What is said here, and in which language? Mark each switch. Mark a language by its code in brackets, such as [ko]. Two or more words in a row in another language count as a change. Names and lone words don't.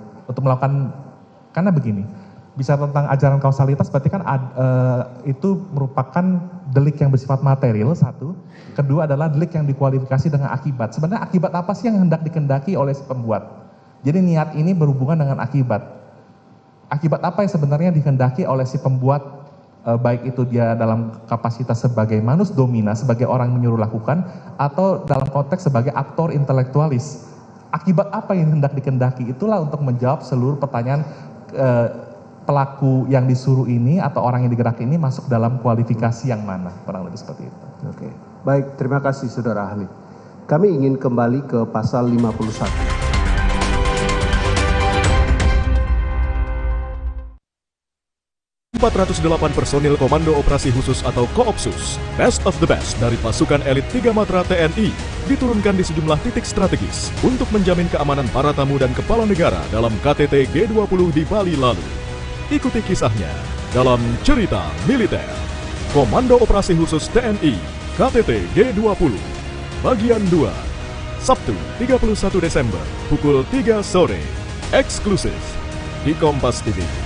[id] Untuk melakukan, karena begini, bisa tentang ajaran kausalitas berarti kan itu merupakan delik yang bersifat material satu, kedua adalah delik yang dikualifikasi dengan akibat. Sebenarnya akibat apa sih yang hendak dikendaki oleh si pembuat? Jadi niat ini berhubungan dengan akibat. Akibat apa yang sebenarnya dikehendaki oleh si pembuat, baik itu dia dalam kapasitas sebagai [la] manus domina, [id] sebagai orang menyuruh lakukan, atau dalam konteks sebagai aktor intelektualis. Akibat apa yang hendak dikehendaki? Itulah untuk menjawab seluruh pertanyaan pelaku yang disuruh ini atau orang yang digerak ini masuk dalam kualifikasi yang mana, kurang lebih seperti itu. Oke, baik, terima kasih saudara ahli. Kami ingin kembali ke pasal 51. 408 personil Komando Operasi Khusus atau Koopsus, [en] best of the best [id] dari pasukan elit 3 Matra TNI, diturunkan di sejumlah titik strategis untuk menjamin keamanan para tamu dan kepala negara dalam KTT G20 di Bali lalu. Ikuti kisahnya dalam Cerita Militer. Komando Operasi Khusus TNI, KTT G20, Bagian 2, Sabtu 31 Desember, pukul 3 sore, eksklusif di Kompas TV.